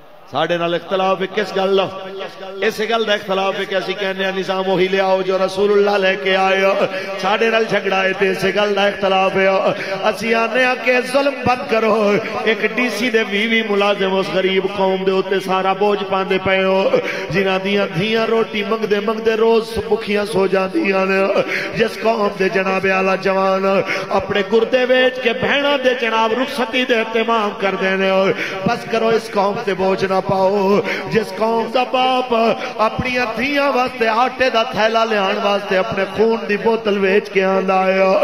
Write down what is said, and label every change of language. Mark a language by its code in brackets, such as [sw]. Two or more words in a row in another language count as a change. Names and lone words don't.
[pa] ساڈے نال اختلاف ہے کس گل دا؟ اس گل دا اختلاف ہے کہ اسی کہنے ہیں نظام وہی لے آؤ جو رسول اللہ لے کے آئے. ساڈے نال جھگڑا ہے تے اس گل دا اختلاف ہے. اسی آنے ہیں کہ ظلم بند کرو. ایک ڈی سی دے 20 ملازم اس غریب قوم دے ہوتے سارا بوجھ پاندے پئے ہو جنہاں دیاں دھیاں روٹی منگدے منگدے روز بکھیاں سو جاندیاں نے. جس قوم دے جناب اعلی جوان اپنے گردے ویچ کے بہناں دے جناب رخصتی دے اہتمام کر دینے. بس کرو اس قوم تے بوجھ نہ پاؤ. جس قوم دا باپ اپنی دھیاں واسطے آٹے دا تھیلا لے آن واسطے اپنے خون دی بوتل ویچ کے آندا ہے.